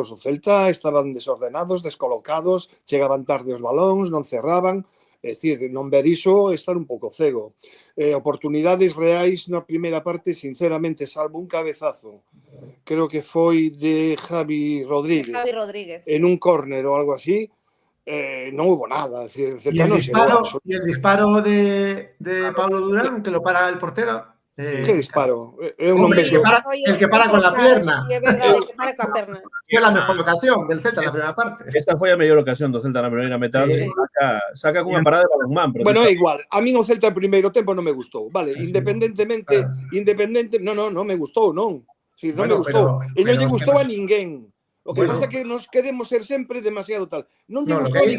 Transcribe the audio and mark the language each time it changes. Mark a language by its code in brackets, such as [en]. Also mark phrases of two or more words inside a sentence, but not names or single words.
[gl] O Celta estaban desordenados, descolocados, chegaban tarde os balóns, non cerraban. É dicir, non ver iso é estar un pouco cego. Oportunidades reais na primeira parte, sinceramente, salvo un cabezazo, creo que foi de Javi Rodríguez. [es] En un córner [gl] ou algo así, non hubo nada. [es] Es decir, ¿Y el disparo de Pablo Durán, que lo para el portero? ¿Qué disparo? El que para con la pierna. Sí, [gl] é verdade, [es] el que para [gl] coa perna. [es] Fue la mejor ocasión del Celta en la primera parte. [gl] Esta foi a mellor ocasión do Celta na primeira metade. Saca cunha parada de balonmán. Bueno, é igual. A min o Celta en primeiro tempo non me gustou. Vale, independentemente, non me gustou, non. Si, non me gustou. E non lle gustou a ninguén. O que pasa é que nos queremos ser sempre demasiado tal. Non lle gustou a ninguén.